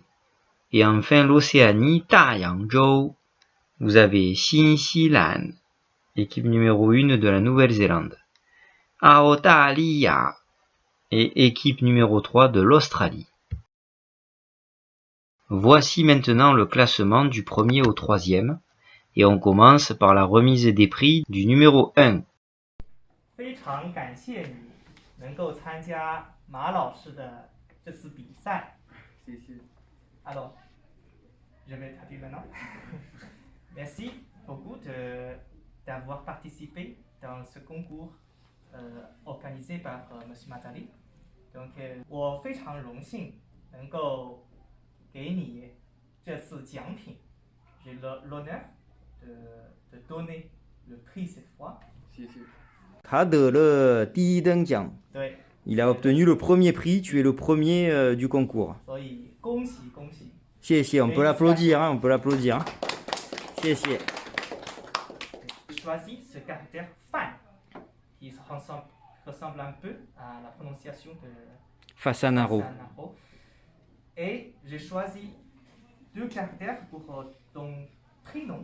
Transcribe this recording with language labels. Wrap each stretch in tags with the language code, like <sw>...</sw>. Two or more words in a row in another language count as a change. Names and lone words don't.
<fr>Et enfin l'Océanie, Dayangzhou, vous avez Xinxilan, équipe numéro 1 de la Nouvelle-Zélande. Australia et équipe numéro 3 de l'Australie. Voici maintenant le classement du premier au troisième. Et on commence par la remise des prix du numéro 1.</fr> <zh>非常感谢你能够参加马老师的这次比赛。</zh> <fr>谢谢。Alors, je vais traduire maintenant. Merci beaucoup d'avoir participé dans ce concours organisé par Monsieur Matali. Donc,</fr> <zh>我非常荣幸能够给你这次奖品。</zh> <fr>J'ai l'honneur de donner le prix cette fois.</fr> <zh>谢谢。他得了第一等奖。对。</zh> <fr>Il a obtenu le premier prix, tu es le premier du concours.</fr> <zh>所以恭喜恭喜。谢谢,</zh> <fr>on peut l'applaudir, hein, on peut l'applaudir.</fr> <zh>谢谢。</zh> <fr>Choisis ce caractère fan qui ressemble un peu à la prononciation de Fasanaro. Et j'ai choisi deux caractères pour ton prénom.</fr>